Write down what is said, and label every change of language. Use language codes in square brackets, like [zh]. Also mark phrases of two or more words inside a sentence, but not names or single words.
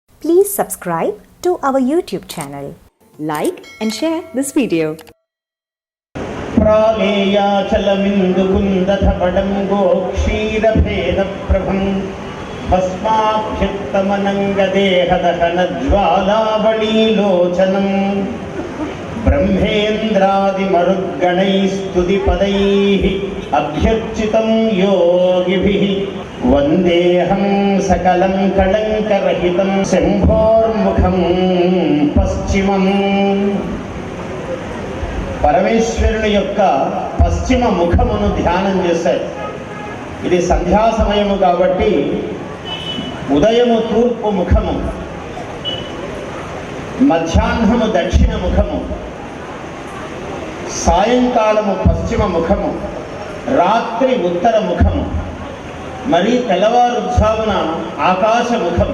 [en] Please subscribe to our YouTube channel. Like and share this video. [sa] प्रालेयाचलमिन्दुकुन्दधपडं गोक्षीरभेदप्रभं भस्माभ्युत्तमनङ्गदेहदहनज्वालावलीलोचनं ब्रह्मेन्द्रादिमरुद्गणैस्तुतिपदैः अभ्यर्चितं योगिभिः वन्देऽहं सकलं कलङ्करहितं शम्भोर्मुखं पश्चिमम्। [te] పరమేశ్వరుని యొక్క పశ్చిమ ముఖమును ధ్యానం చేశారు. ఇది సంధ్యా సమయము కాబట్టి ఉదయము తూర్పు ముఖము, మధ్యాహ్నము దక్షిణ ముఖము, సాయంకాలము పశ్చిమ ముఖము, రాత్రి ఉత్తర ముఖము, మరి తెల్లవారుజామున ఆకాశ ముఖం.